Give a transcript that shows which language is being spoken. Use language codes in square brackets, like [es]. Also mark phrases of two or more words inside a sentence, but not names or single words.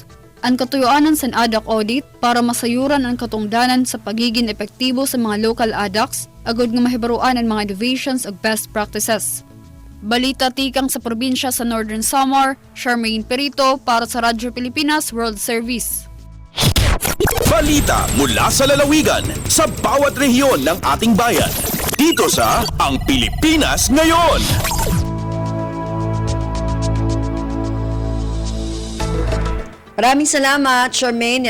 [war] Ang katuyuanan sa ADAC audit para masayuran ang katungdanan sa pagiging epektibo sa mga local ADACs, agod nga mahibaruan ang mga innovations ug [en] best practices. [war] Balita tikang sa probinsya sa Northern Samar, Charmaine Perito para sa Radyo Pilipinas World Service. [tl] Balita mula sa lalawigan sa bawat rehiyon ng ating bayan. Dito sa Ang Pilipinas Ngayon. Maraming salamat, Charmaine.